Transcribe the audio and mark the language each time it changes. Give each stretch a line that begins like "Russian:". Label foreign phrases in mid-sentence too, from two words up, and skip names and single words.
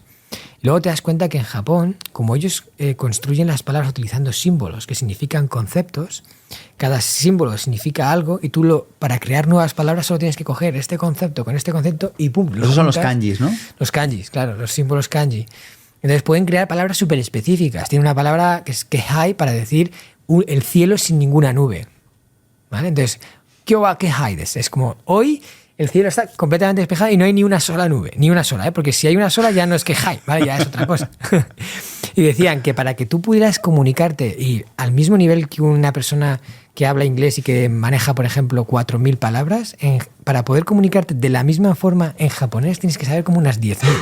Spanish: Y luego te das cuenta que en Japón, como ellos construyen las palabras utilizando símbolos que significan conceptos, cada símbolo significa algo y tú para crear nuevas palabras solo tienes que coger este concepto con este concepto y ¡pum! Esos son los kanjis, ¿no? Los kanjis, claro, los símbolos kanji. Entonces pueden crear palabras súper específicas. Tiene una palabra que es kehai para decir el cielo sin ninguna nube. ¿Vale? Entonces,
Japanese: 今日は けはい です.
Spanish: Es como hoy el cielo está completamente despejado y no hay ni una sola nube, ni una sola, porque si hay una sola ya no es kehai, ¿vale? Ya es otra cosa. Y decían que para que tú pudieras comunicarte y al mismo nivel que una persona que habla inglés y que maneja, por ejemplo, 4.000 palabras, para poder comunicarte de la misma forma en japonés tienes que saber como unas 10.000.